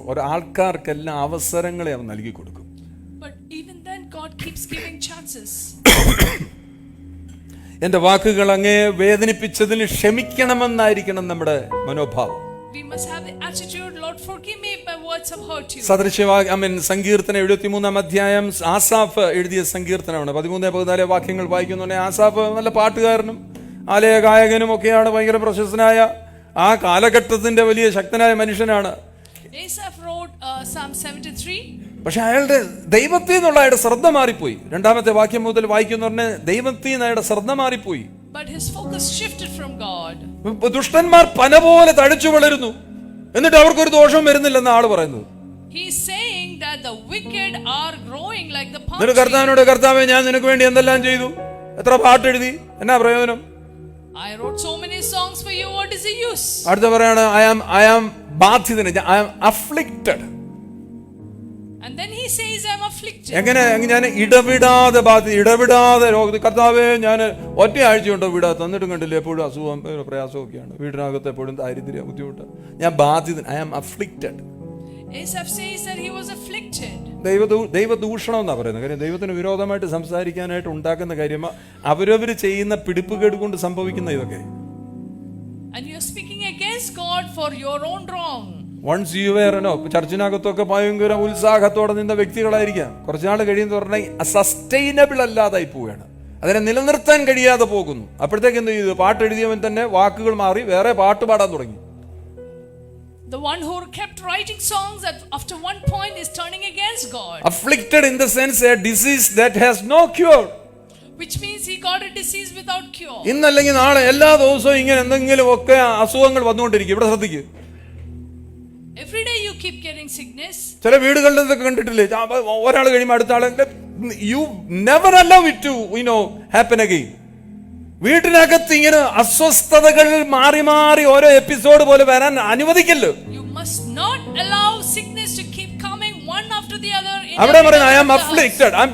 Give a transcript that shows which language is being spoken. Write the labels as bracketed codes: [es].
[ml] ഒരാൾക്കാർക്കെല്ലാം അവസരങ്ങളെ അവൻ നൽകി കൊടുക്കും. [en] But even then God keeps giving chances. [ml] എൻ്റെ വാക്കുകൾ അങ്ങേ വേദനിപ്പിച്ചതിന് ക്ഷമിക്കണമെന്നായിരിക്കണം നമ്മുടെ മനോഭാവം. [en] We must have the attitude, Lord, forgive me if my words have hurt you. [ml] സങ്കീർത്തനം 73-ാം അധ്യായം ആസാഫ് എഴുതിയ സങ്കീർത്തനമാണ്. 13-14 വാക്യങ്ങൾ വായിക്കുന്നുണ്ടെങ്കിൽ ആസാഫ് നല്ല പാട്ടുകാരനും ആലയ ഗായകനും ഒക്കെയാണ്. ഭയങ്കര പ്രശസ്തനായ ആ കാലഘട്ടത്തിന്റെ വലിയ ശക്തനായ മനുഷ്യനാണ്. [en] Asaph wrote Psalm 73. [ml] പക്ഷെ അയാളുടെ ദൈവത്തിൽ നിന്നുള്ള അയാളുടെ ശ്രദ്ധ മാറിപ്പോയി. 2-ാമത്തെ വാക്യം മുതൽ വായിക്കുന്ന പറഞ്ഞാൽ ദൈവത്തിൽ നിന്ന് അയാളുടെ ശ്രദ്ധ മാറിപ്പോയി. [en] But his focus shifted from God. [ml] ദുഷ്ടന്മാർ പന പോലെ തഴച്ചു വളരുന്നു, എന്നിട്ട് അവർക്കൊരു ദോഷവും വരുന്നില്ലെന്ന് ആള് പറയുന്നത്. [en] He's saying that the wicked are growing like the palm [ml] എന്നിട്ട് [en] tree. [ml] കർത്താവിനോട്, കർത്താവേ ഞാൻ നിനക്ക് വേണ്ടി എന്തെല്ലാം ചെയ്തു, എത്ര പാട്ടെഴുതി, എന്നാ പ്രയോജനം? [en] I wrote so many songs for you, what is the use? [ml] അടുത്ത പറയാണ്, I am ബാധിതൻ, [en] I am afflicted. And then he says, I'm afflicted. [ml] എങ്ങനെ? ഞാൻ ഇടവിടാതെ രോഗത്തിൽ. കർത്താവേ ഞാൻ ഒറ്റയാഴ്ചയുണ്ടോ വിടാത്ത, എന്നിട്ടും കണ്ടില്ല എപ്പോഴും അസുഖം പ്രയാസമൊക്കെയാണ്, വീടിനകത്ത് എപ്പോഴും ദാരിദ്ര്യ ബുദ്ധിമുട്ട്, ഞാൻ ബാധിതൻ, [en] I am afflicted. Asaph says that he was afflicted. [ml] ദൈവദൂഷണം എന്നാ പറയുന്നത്. കാര്യം ദൈവത്തിന് വിരോധമായിട്ട് സംസാരിക്കാനായിട്ട് ഉണ്ടാക്കുന്ന കാര്യമാണ് അവരവർ ചെയ്യുന്ന പിടിപ്പുകേട് കൊണ്ട് സംഭവിക്കുന്ന ഇതൊക്കെ. [en] And you're speaking against God for your own wrong. Once you വേറനോ [ml] ചർച്ചിനകത്തൊക്കെ ഭയങ്കര ഉത്സാഹത്തോടെ നിന്ന വ്യക്തികളായിരിക്കാം, കുറച്ചുനാൾ കഴിയുന്ന പറഞ്ഞാൽ സസ്റ്റൈനബിൾ അല്ലാതായി പോവുകയാണ്, അതിനെ നിലനിർത്താൻ കഴിയാതെ പോകുന്നു. അപ്പോഴത്തേക്ക് എന്ത് ചെയ്തു? പാട്ട് എഴുതിയവൻ തന്നെ വാക്കുകൾ മാറി വേറെ പാട്ട് പാടാൻ തുടങ്ങി. [en] The one who kept writing songs that after one point is turning against God. Afflicted in the sense a disease that has no cure. Which means he got a disease without cure. [ml] ഇന്നല്ലെങ്കിൽ നാളെ എല്ലാ ദിവസവും ഇങ്ങനെ എന്തെങ്കിലും ഒക്കെ അസുഖങ്ങൾ വന്നുകൊണ്ടിരിക്കും. ഇവിടെ ശ്രദ്ധിക്കുക. [en] Every day you keep getting sickness. [ml] ചില വീടുകളിൽ ഇതൊക്കെ കണ്ടിട്ടില്ലേ? ഒരാൾ കഴിയുമ്പോൾ അടുത്ത ആൾ. [en] You never allow it to happen again. [ml] വീട്ടിനകത്ത് ഇങ്ങനെ അസ്വസ്ഥതകൾ മാറി മാറി ഓരോ എപ്പിസോഡ് പോലെ വരാൻ അനുവദിക്കല്ലോ. [en] You must not allow sickness to keep coming one after the other. [ml] അവിടെ പറയുന്നത് [en] I am afflicted.